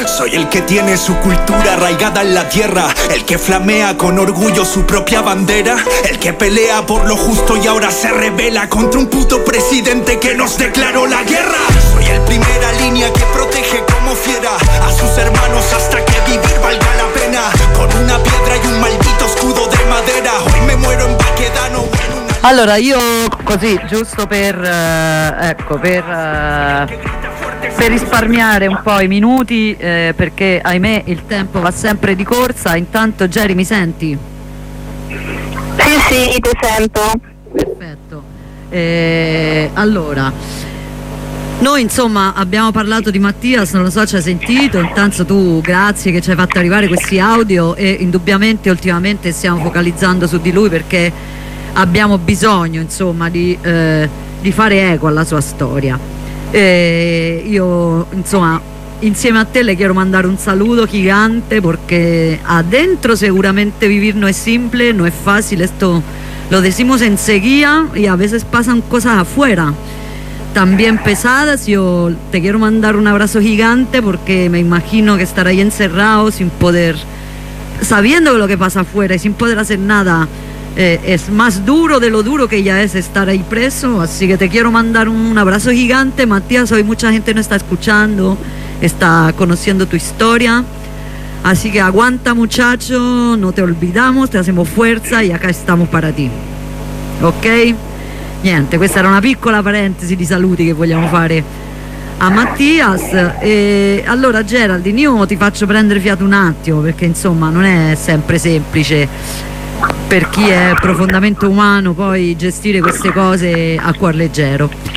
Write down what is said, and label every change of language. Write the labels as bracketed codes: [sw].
[es] Soy el que tiene su cultura arraigada en la tierra, el que flamea con orgullo su propia bandera, el que pelea por lo justo y ahora se rebela contra un puto presidente que nos declaró la guerra. Soy el primera línea que protege como fiera a sus hermanos hasta que vivir valga la pena. Con una piedra y un maldito escudo de madera, hoy me muero en Baquedano. [it] Allora, io così, giusto per per risparmiare un po' i minuti, perché ahimè il tempo va sempre di corsa. Intanto Geri, mi senti? Sì, ti sento. Perfetto. Allora, noi insomma abbiamo parlato di Mattias, non lo so ci hai sentito, intanto tu grazie che ci hai fatto arrivare questi audio e indubbiamente ultimamente stiamo focalizzando su di lui perché abbiamo bisogno insomma di fare eco alla sua storia. E io insomma insieme a te le chiedo mandare un saluto gigante perché ha dentro sicuramente vivir no è simple, non è facile sto [es] lo decimos enseguida y a veces pasan cosas afuera también pesadas. Yo te quiero mandar un abrazo gigante porque me imagino que estar ahí encerrado sin poder, sabiendo lo que pasa afuera y sin poder hacer nada, es más duro de lo duro que ya es estar ahí preso. Así que te quiero mandar un abrazo gigante, Matías. Hoy mucha gente no está escuchando, está conociendo tu historia. Así que aguanta, muchacho, no te olvidamos, te hacemos fuerza y acá estamos para ti. [it] Ok, niente, questa era una piccola parentesi di saluti che vogliamo fare a Mattias. Allora Geraldine, io ti faccio prendere fiato un attimo, perché insomma non è sempre semplice per chi è profondamente umano poi gestire queste cose a cuor leggero.